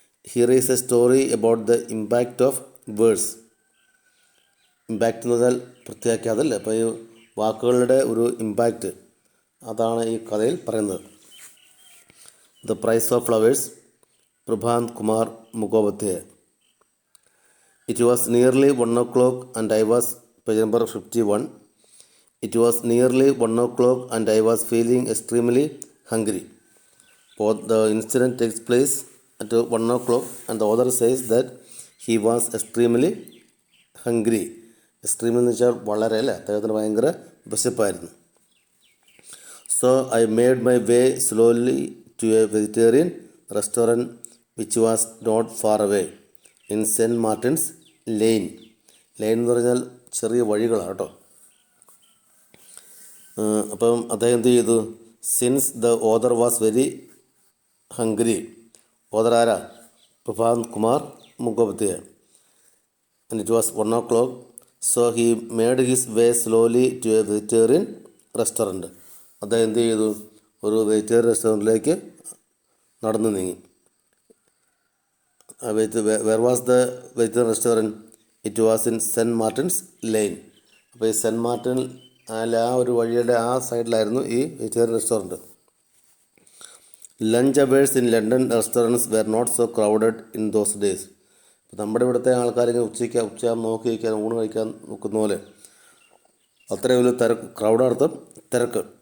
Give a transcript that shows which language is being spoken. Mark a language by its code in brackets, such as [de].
[en] Here is a story about the impact of words. [ml] Impact എന്ന് പറഞ്ഞാൽ പ്രത്യേകിച്ച് അതല്ലേ? അപ്പോൾ ഈ വാക്കുകളുടെ ഒരു ഇമ്പാക്റ്റ്, അതാണ് ഈ കഥയിൽ പറയുന്നത്. [en] The price of flowers, Prabhat Kumar Mukhopadhyay. It was nearly 1 o'clock and I was, page number 51. It was nearly 1 o'clock and I was feeling extremely hungry. The incident takes place at 1 o'clock and the author says that he was extremely hungry. [ml] Extremely എന്ന് വെച്ചാൽ വളരെ അല്ലേ? അദ്ദേഹത്തിന് ഭയങ്കര വിശപ്പായിരുന്നു. [en] So I made my way slowly to a vegetarian restaurant which was not far away in Saint Martin's Lane. [ml] Line എന്ന് പറഞ്ഞാൽ ചെറിയ വഴികളാണ് കേട്ടോ. അപ്പം അദ്ദേഹം എന്ത് ചെയ്തു? [en] Since the author was very hungry. Author ആരാ? Prabhat Kumar Mukhopadhyay. And it was 1 o'clock. So he made his way slowly to a vegetarian restaurant. [ml] അദ്ദേഹം എന്ത് ചെയ്തു? ഒരു വെജിറ്റേറിയൻ റെസ്റ്റോറൻറ്റിലേക്ക് നടന്നു നീങ്ങി. [en] Where was the vegetarian restaurant? It was in [ml] cent Martin's line. അപ്പോൾ ഈ cent Martin ആ ഒരു വഴിയുടെ ആ സൈഡിലായിരുന്നു ഈ vegetarian restaurant. [en] Lunch hours in London restaurants were not so crowded in those days. [ml] ഇപ്പോൾ നമ്മുടെ ഇവിടുത്തെ ആൾക്കാരിങ്ങനെ ഉച്ച നോക്കി വയ്ക്കാൻ, ഊണ് കഴിക്കാൻ നോക്കുന്ന പോലെ അത്രയും വലിയ ക്രൗഡർത്ഥം തിരക്ക്.